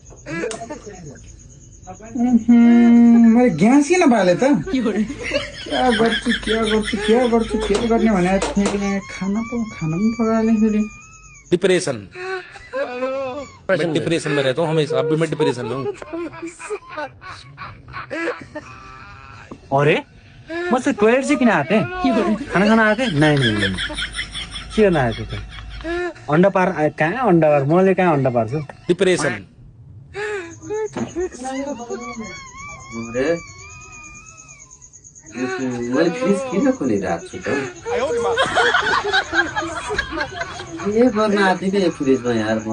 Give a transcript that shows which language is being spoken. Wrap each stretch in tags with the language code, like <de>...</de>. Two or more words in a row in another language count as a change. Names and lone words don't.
<ne>मैले ग्यास किन बाले त क्या गर्ने भने खाना पनि पकाएँ फेरि डिप्रेशन।</ne> <hi>मैं डिप्रेशन में रहता हूँ हमेशा, अब भी मैं डिप्रेशन में हूँ।</hi> <ne>अरे म चाहिँ टोयलेट चाहिँ किन आएको खाना खाना आएको नहीं के गर्न आएको त अंडा पार कहाँ अंडा पार मैले कहाँ अंडा पार्छु डिप्रेशन। मैले फ्रिज किन खोलिरहेको छु त के गर्न आँटेको यो फ्रिजमा यार म</ne>